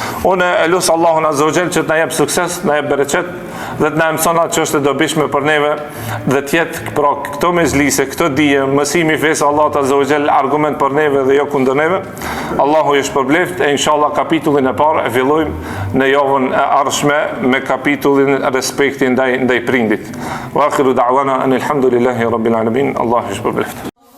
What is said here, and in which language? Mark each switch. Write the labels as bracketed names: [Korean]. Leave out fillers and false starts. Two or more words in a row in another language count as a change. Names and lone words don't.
[Albanian] Unë e lut Allahun [Arabic] عز وجل [Albanian] që të na jap sukses, na jap bereqet dhe të na mëson atë që është e dobishme për neve dhe të jetë pra këto mezlise, këto dije, mësimi i fesë Allahut [Arabic] عز وجل [Albanian] argument për neve dhe jo kundër neve. Allahu ju shpërbleft e inshallah kapitullin e parë e fillojmë në javën e ardhshme me kapitullin respekti ndaj prindit. [Arabic] وآخر دعوانا أن الحمد لله رب العالمين. [Albanian] Allahu ju shpërbleft.